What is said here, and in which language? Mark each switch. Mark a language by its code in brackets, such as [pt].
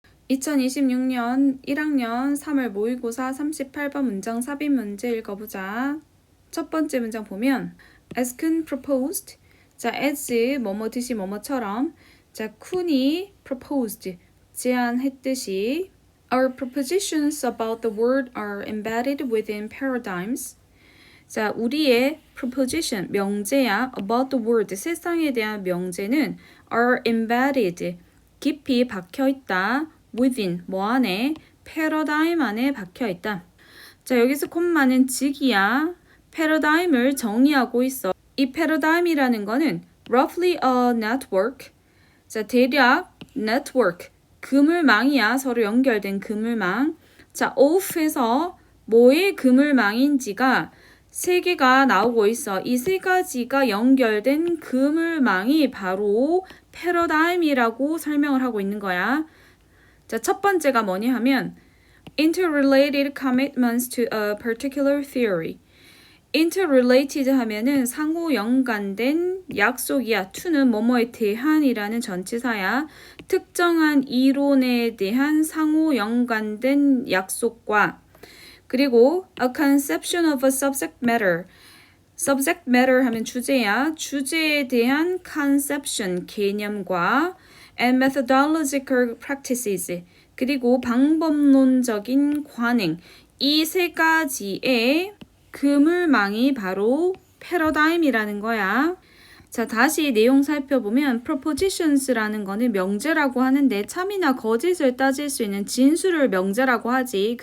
[ko] 2026년 1학년 3월 모의고사 38번 문장 삽입 문제 읽어보자. 첫 번째 문장 보면 [en] as Kun proposed, 자 as [ko] 뭐뭐듯이 뭐뭐처럼, 자 쿤이 [en] proposed [ko] 제안했듯이 [en] our propositions about the world are embedded within paradigms. [ko] 자 우리의 proposition 명제야 [en] about the world [ko] 세상에 대한 명제는 are embedded 깊이 박혀있다 within 뭐 안에 paradigm 안에 박혀있다. 자 여기서 콤마는 직이야. paradigm을 정의하고 있어. 이 paradigm이라는 거는 [en] roughly a network. [ko] 자 대략 network 그물망이야. 서로 연결된 그물망. 자 off에서 뭐의 그물망인지가 세 개가 나오고 있어. 이 세 가지가 연결된 그물망이 바로 패러다임이라고 설명을 하고 있는 거야. 자, 첫 번째가 뭐냐 하면 [en] interrelated commitments to a particular theory. [ko] interrelated 하면은 상호 연관된 약속이야. to는 뭐뭐에 대한이라는 전치사야. 특정한 이론에 대한 상호 연관된 약속과 그리고 [en] a conception of a subject matter. [ko] subject matter 하면 주제야. 주제에 대한 [en] conception, [ko] 개념과 [en] and methodological practices. [ko] 그리고 방법론적인 관행. 이 세 가지의 그물망이 바로 패러다임이라는 거야. 자, 다시 내용 살펴보면 propositions라는 거는 명제라고 하는데 참이나 거짓을 따질 수 있는 진술을 명제라고 하지.